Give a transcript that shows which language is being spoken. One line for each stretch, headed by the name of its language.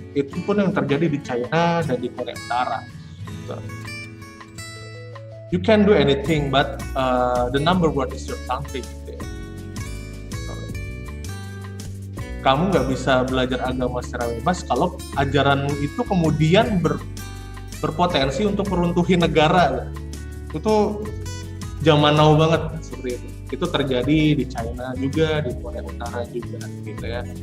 Indonesian: Itu pun yang terjadi di China dan di Korea Utara gitu.
English: You can do anything, but the number one is your country.
Indonesian: Gitu ya. Kamu nggak bisa belajar agama secara bebas kalau ajaranmu itu kemudian berpotensi untuk meruntuhi negara. Itu zaman now banget seperti itu. Itu terjadi di China juga, di Korea Utara juga, gitu ya.